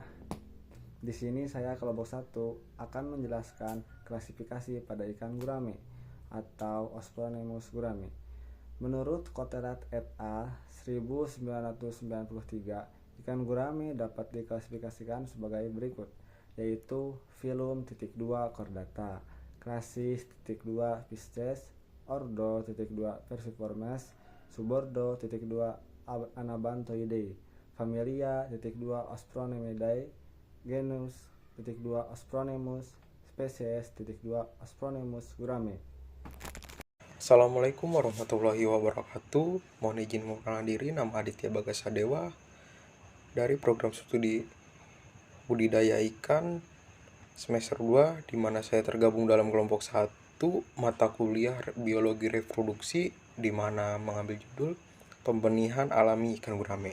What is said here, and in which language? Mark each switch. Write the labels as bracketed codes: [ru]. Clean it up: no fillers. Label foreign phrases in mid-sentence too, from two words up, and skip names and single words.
[id] Di sini saya kelompok 1 akan menjelaskan klasifikasi pada ikan gurame atau Ospronemus gurame. Menurut Kotterat et al. 1993, ikan gurame dapat diklasifikasikan sebagai berikut, yaitu Phylum (2 Chordata), Klasis (2 Pisces), Ordo (2 Perciformes), Subordo (2 Anabanthoideae), Familia (2 Ospronemeidae), Genus (2 Ospronemus), Spesies (2 Ospronemus gurame. [ar] السلام عليكم ورحمة الله وبركاته. [id] Mohon izin memperkenalkan diri, nama Aditya Bagasadewa dari program studi budidaya ikan semester 2, di mana saya tergabung dalam kelompok 1 mata kuliah biologi reproduksi, di mana mengambil judul Pembenihan Alami Ikan Gurame.